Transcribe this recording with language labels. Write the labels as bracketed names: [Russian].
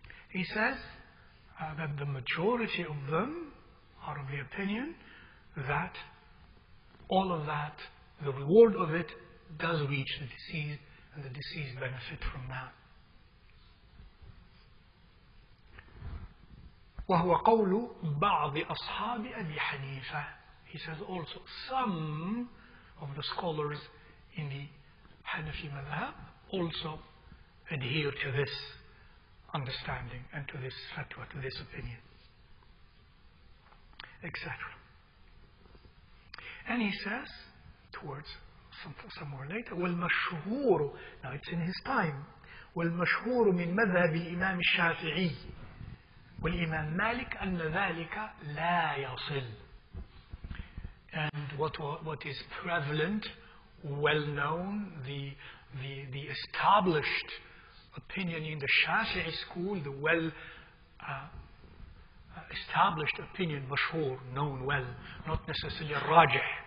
[English] He says that the majority of them are of the opinion that all of that, the reward of it, does reach the deceased, and the deceased benefit from that. [Arabic] وهو قول بعض أصحاب أبي حنيفة. [English] He says also some of the scholars in the Hanafi madhab also adhere to this understanding and to this fatwa, to this opinion, etc. And he says, towards somewhere later, [Arabic] وَالْمَشْهُورُ, [English] now it's in his time, [Arabic] وَالْمَشْهُورُ مِنْ مَذْهَبِ الْإِمَامِ الشَّافِعِي والإمام مالك أن ذلك لا يصل. [English] And what is prevalent, well known, the established opinion in the Shafi'i school, the well established opinion, mashhur, known well, not necessarily rajih.